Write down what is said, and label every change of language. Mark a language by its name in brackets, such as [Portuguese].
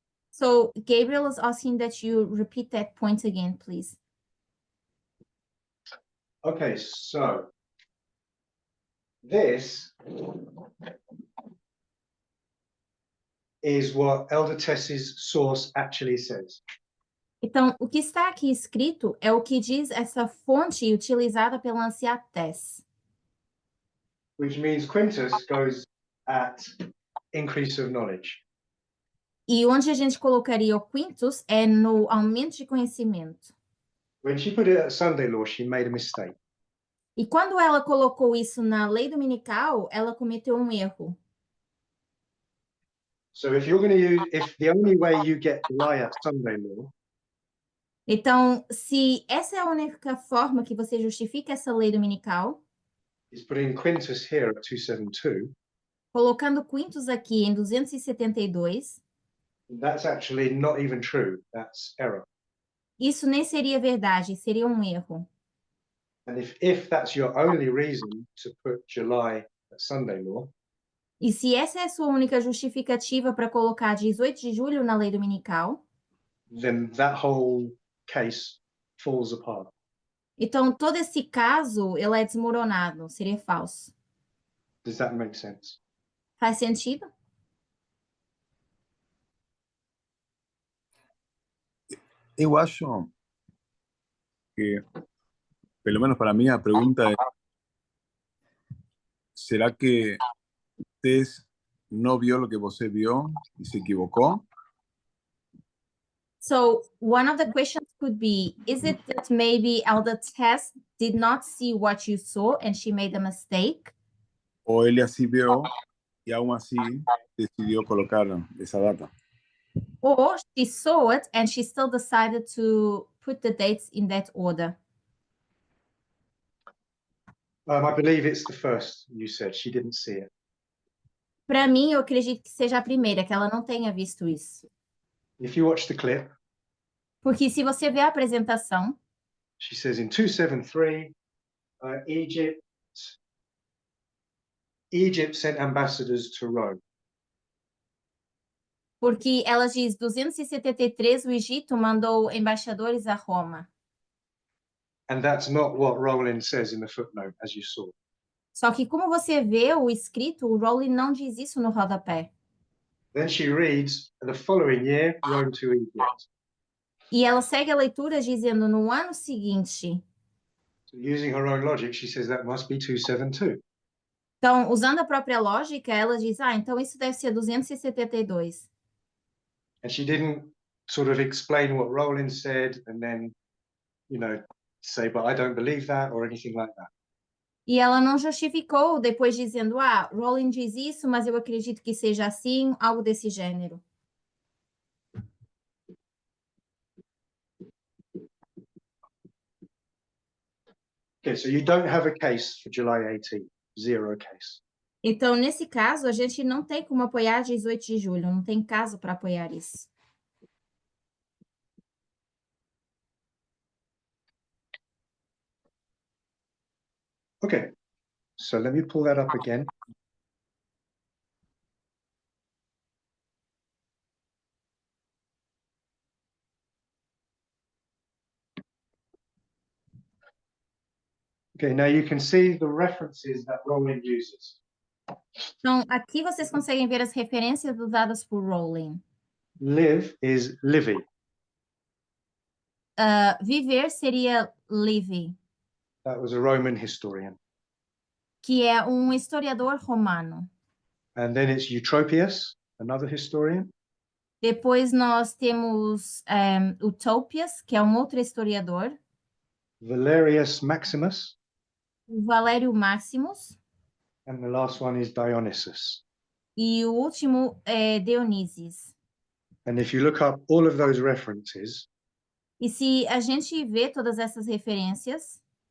[English] So Gabriel is asking that you repeat that point again, please. Okay, so this is what Elder Tess's source actually says. [Portuguese] Então, o que está aqui escrito é o que diz essa fonte utilizada pela anciã Tess. [English] Which means Quintus goes at increase of knowledge. [Portuguese] E onde a gente colocaria o quintus é no aumento de conhecimento. [English] When she put it at Sunday law, she made a mistake. [Portuguese] E quando ela colocou isso na lei dominical, ela cometeu um erro. [English] So if you're going to use, if the only way you get July at Sunday law [Portuguese] Então, se essa é a única forma que você justifica essa lei dominical, [English] is putting Quintus here at 272, [Portuguese] colocando quintus aqui em 272, [English] that's actually not even true. That's error. [Portuguese] isso nem seria verdade, seria um erro. [English] And if that's your only reason to put July at Sunday law, [Portuguese] E se essa é a sua única justificativa para colocar 18 de julho na lei dominical, [English] then that whole case falls apart. [Portuguese] então todo esse caso ele é desmoronado, seria falso. [English] Does that make sense? [Portuguese] Faz sentido? Eu acho que, pelo menos para [Spanish] mí, a pregunta es, ¿será que Tess no vio lo que [Portuguese] você [Spanish] vio y se equivocó? [English] So one of the questions could be, is it that maybe Elder Tess did not see what you saw and she made a mistake? [Spanish] ¿O él así vio y aún así decidió colocar esa data? [English] Or she saw it and she still decided to put the dates in that order? I believe it's the first you said. She didn't see it. [Portuguese] Para mim, eu acredito que seja a primeira, que ela não tenha visto isso. [English] If you watch the clip, [Portuguese] Porque se você vê a apresentação, [English] she says in 273, Egypt sent ambassadors to Rome. [Portuguese] porque ela diz 273, o Egito mandou embaixadores a Roma. [English] And that's not what Rowland says in the footnote, as you saw. [Portuguese] Só que como você vê o escrito, o Rowling não diz isso no rodapé. [English] Then she reads, the following year, Rome to Egypt. [Portuguese] E ela segue a leitura dizendo no ano seguinte. [English] So using her own logic, she says that must be 272. [Portuguese] Então, usando a própria lógica, ela diz, então isso deve ser 272. [English] And she didn't sort of explain what Rowland said and then, say, but I don't believe that or anything like that. [Portuguese] E ela não justificou depois dizendo, Rowling diz isso, mas eu acredito que seja assim, algo desse gênero. [English] Okay, so you don't have a case for July 18, zero case. [Portuguese] Então, nesse caso, a gente não tem como apoiar 18 de julho, não tem caso para apoiar isso. [English] Okay, so let me pull that up again. Okay, now you can see the references that Rowling uses. [Portuguese] Então, aqui vocês conseguem ver as referências usadas por Rowling. [English] Live is Livy. [Portuguese] Viver seria Livy, [English] That was a Roman historian. [Portuguese] que é um historiador romano. [English] And then it's Eutropius, another historian. [Portuguese] Depois nós temos Utopias, que é um outro historiador. [English] Valerius Maximus. [Portuguese] O Valério Maximus. [English] And the last one is Dionysius. [Portuguese] E o último é Dionísios. [English] And if you look up all of those references, [Portuguese] E se a gente vê todas essas referências,